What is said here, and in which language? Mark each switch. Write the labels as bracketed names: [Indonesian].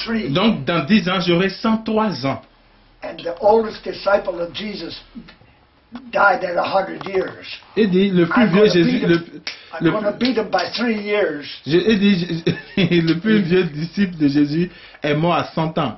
[French] Donc dans 10 ans, j'aurai 103 ans. [English] And the oldest disciple of Jesus died at 100 years. [French] Il dit, le plus vieux Jésus, [English] I'm going to beat him by 3 years. [French] Il dit, le plus vieux disciple de Jésus est mort à 100 ans.